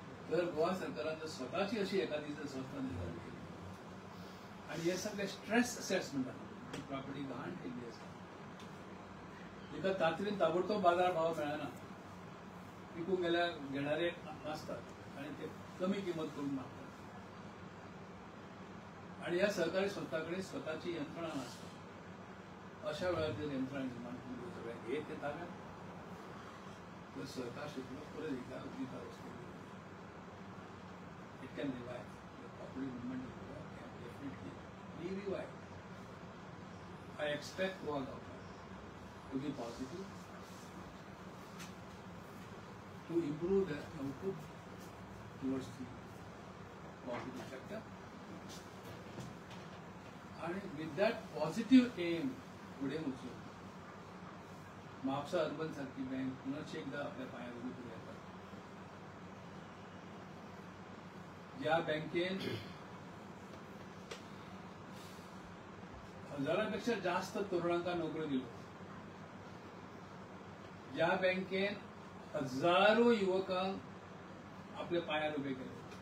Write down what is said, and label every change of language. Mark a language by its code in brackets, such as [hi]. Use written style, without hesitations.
[kok] जर गोवा सरकारान जर स्वतःची अशी एखादी जर संस्था निर्माण केली आणि हे सगळे स्ट्रेस असेट्स म्हणतात ही प्रॉपर्टी गहाण केली असता तिका तातडीन ताबडतोब बाजार भाव मिळाना, विकून गेल्यार घेणारे नासतात आणि ते कमी किंमत करून मागतात. आणि या सहकारी संस्थांकडे स्वतःची यंत्रणा नसते. अशा वेळात जर यंत्रणा निर्माण करून सगळ्या हे ते ताब्यात तर सहकार क्षेत्र परत एकदा उद्दिष्ट असते. [en] It can revive. The property movement in Goa can definitely be revived. I expect Goa government to be positive, to improve the output towards the positive sector. And with that positive aim, [kok] पुढे उचलून म्हापसा अर्बन सारखी बँक पुनश्च एकदा आपल्या पायावर उभी करूं येता. ज्या बँकेन हजारापेक्षा जास्त तरुणांका नोकरी दिलो, ज्या बँकेन हजारो युवकांक आपल्या पायार उभे केले,